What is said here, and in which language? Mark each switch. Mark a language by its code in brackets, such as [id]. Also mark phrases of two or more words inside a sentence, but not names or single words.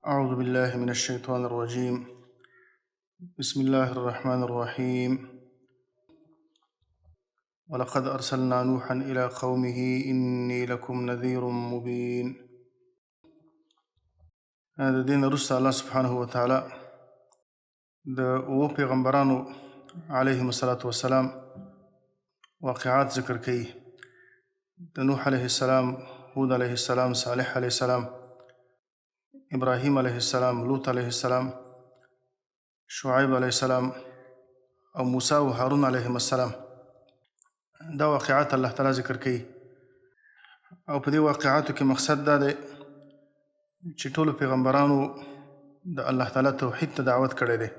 [ar] أعوذ بالله من الشيطان الرجيم. بسم الله الرحمن الرحيم. ولقد أرسلنا نوحا إلى قومه إني لكم نذير مبين. هذا دين رسل الله سبحانه وتعالى [ps] د پیغمبرانو [ar] عليهم الصلاة والسلام [ps] واقعات ذکر کوي. د نوح [ar] عليه السلام، [ps] هود [ar] عليه السلام، [ps] صالح [ar] عليه السلام، [ps] ابراهیم [ar] علیه السلام، [ps] لوط [ar] علیه السلام، [ps] شعیب [ar] علیه السلام [ps] او موسی او هارون [ar] علیهم السلام. [ps] دا واقعات الله تعالی ذکر کوي او په دې واقعاتو کې مقصد دا دی چې ټولو پیغمبرانو د الله تعالی توحید ته دعوت کړی دی.